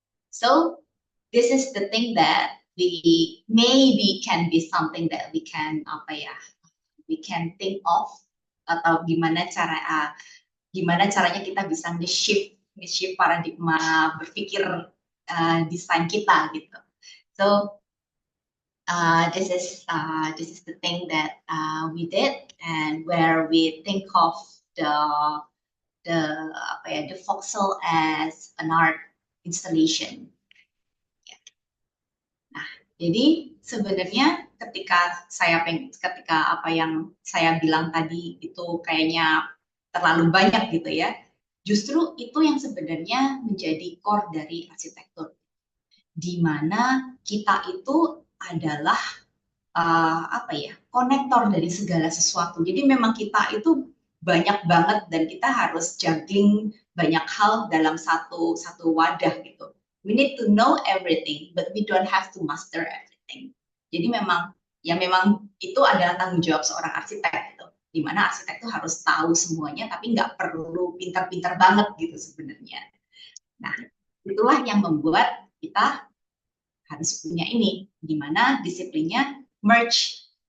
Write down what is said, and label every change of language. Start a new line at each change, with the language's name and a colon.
English: So this is the thing that we maybe can be something that we can think of,
Indonesian: atau gimana caranya kita bisa nge-shift paradigma berpikir desain kita gitu.
English: So this is the thing that we did, and where we think of the voxel as an art installation.
Indonesian: Nah, jadi sebenarnya ketika apa yang saya bilang tadi itu kayaknya terlalu banyak gitu ya, justru itu yang sebenarnya menjadi core dari arsitektur, di mana kita itu adalah konektor dari segala sesuatu. Jadi memang kita itu banyak banget dan kita harus juggling banyak hal dalam satu wadah gitu.
English: We need to know everything, but we don't have to master everything.
Indonesian: Jadi memang itu adalah tanggung jawab seorang arsitek gitu, di mana arsitek itu harus tahu semuanya, tapi nggak perlu pintar-pintar banget gitu sebenarnya. Nah, itulah yang membuat kita harus punya ini, di mana disiplinnya merge.